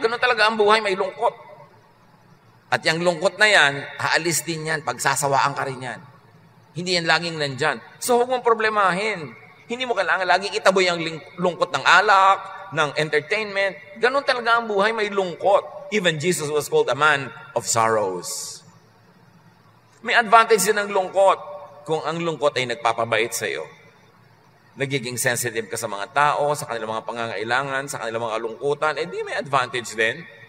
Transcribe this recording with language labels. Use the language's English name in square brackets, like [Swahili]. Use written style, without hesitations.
[Filipino] Ganun talaga ang buhay, may lungkot. At yung lungkot na yan, aalis din yan, pagsasawaan ka rin yan. Hindi yan laging nandyan. So huwag mong problemahin. Hindi mo kailangan laging itaboy ang lungkot ng alak, ng entertainment. Ganun talaga ang buhay, may lungkot. [English] Even Jesus was called a man of sorrows. [Filipino] May advantage din ng lungkot kung ang lungkot ay nagpapabait sa iyo. Nagiging sensitive ka sa mga tao, sa kanilang mga pangangailangan, sa kanilang mga kalungkutan, di may advantage din.